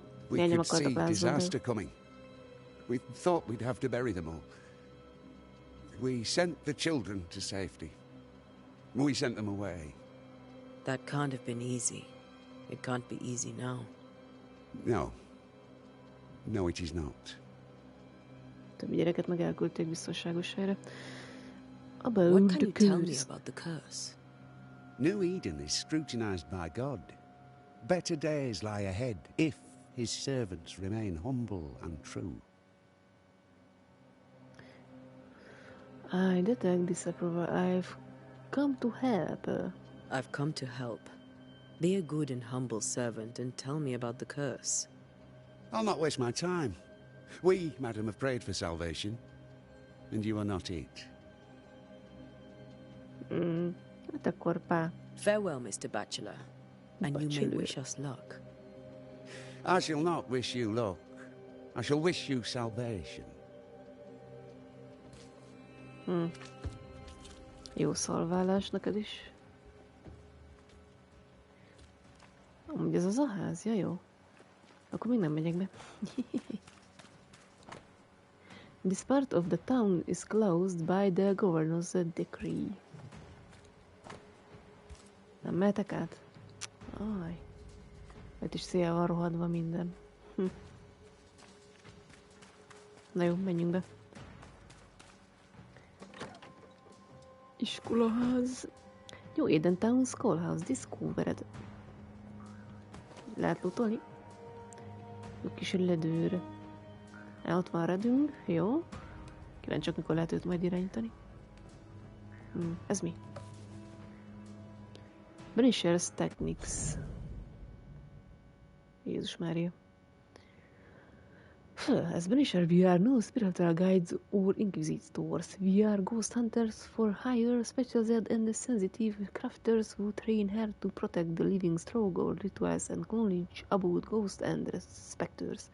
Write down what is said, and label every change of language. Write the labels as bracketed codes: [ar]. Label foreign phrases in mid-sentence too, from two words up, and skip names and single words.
[en] We could see disaster coming. We thought we'd have to bury them all. We sent the children to safety. We sent them away. That can't have been easy. It can't be easy now. No. No, it is not. [hu] Több gyereket meg elküldték biztonságos helyre. [en] About What can the you tell me curse? about the curse? New Eden is scrutinized by God. Better days lie ahead if his servants remain humble and true. I detect disapproval. I've come to help. I've come to help. Be a good and humble servant and tell me about the curse. I'll not waste my time. We, madam, have prayed for salvation, and you are not it. [hu] Hát akkor pá. [en] Farewell, Mr. Bachelor. And you may Bachelor. wish us luck. I shall not wish you luck. I shall wish you salvation. [hu] Jó szalválás neked is. Amúgy ez az a ház, ja jó. Akkor még nem megyek be. [en] This part of the town is closed by the governor's decree. [hu] Nem mehetek át? Aj. Itt is szél van rohadva minden. Na jó, menjünk be. Iskolaház. Jó, [en] Eden Town Schoolhouse discovered. [hu] Lehet lootolni? Jó kis ledőr. Ott van redünk, jó. Kíváncsiak, mikor lehet őt majd irányítani. Ez mi? [en] Banishers techniques. [hu] Jézus Mária. [en] As Banisher, we are no spiritual guides or inquisitors. We are ghost hunters for hire, specialized and sensitive crafters who train hard to protect the living through our rituals and knowledge about ghosts and specters.